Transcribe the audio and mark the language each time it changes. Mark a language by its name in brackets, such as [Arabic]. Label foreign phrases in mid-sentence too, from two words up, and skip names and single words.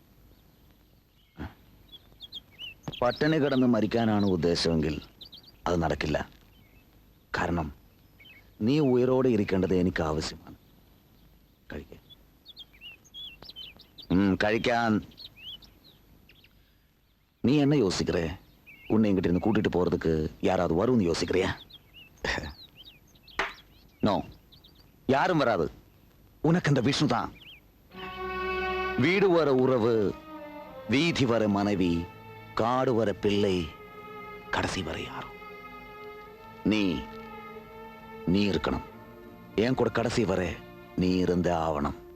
[Malayalam] പട്ടിണി കിടന്ന് മരിക്കാനാണ് ഉദ്ദേശമെങ്കിൽ അത് നടക്കില്ല. കാരണം നീ ഉയരോടെ ഇരിക്കേണ്ടത് എനിക്ക് ആവശ്യമാണ്. കഴിക്കേ. കഴിക്കാൻ. [Tamil] நீ என்ன யோசிக்கிற? உன்னை எங்கிட்ட இருந்து கூட்டிட்டு போறதுக்கு யாராவது வரும்னு யோசிக்கிறியா? நோ, யாரும் வராது. உனக்கு அந்த விஷ்ணு தான். வீடு வர உறவு, வீதி வர மனைவி, காடு வர பிள்ளை, கடைசி வரை யாரும். நீ இருக்கணும். என் கூட கடைசி வரை நீ இருந்த ஆவணம்.